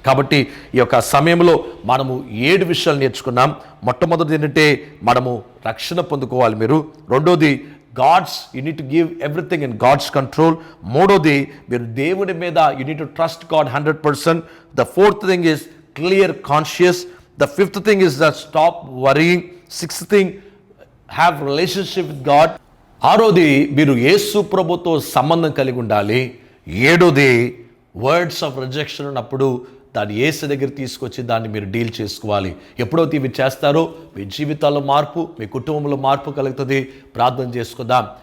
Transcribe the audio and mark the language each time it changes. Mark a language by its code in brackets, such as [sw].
[te] కాబట్టి ఈ యొక్క సమయంలో మనము 7 విషయాలు నేర్చుకున్నాం. మొట్టమొదటిది ఏంటంటే మనము రక్షణ పొందుకోవాలి. రెండోది [en] You need to give everything in God's control. [te] మూడోది మీరు దేవుని మీద [en] You need to trust God 100%. The fourth thing is clear conscious. The fifth thing is that stop worrying. Sixth thing, have relationship with God. [te] ఆరోది మీరు యేసు ప్రభుతో సంబంధం కలిగి ఉండాలి. 7వది [en] words of rejection [te] ఉన్నప్పుడు దాన్ని యేసు దగ్గర తీసుకొచ్చి దాన్ని మీరు డీల్ చేసుకోవాలి. ఎప్పుడైతే ఇవి చేస్తారో మీ జీవితాల్లో మార్పు, మీ కుటుంబంలో మార్పు కలుగుతుంది. ప్రార్థన చేసుకుందాం.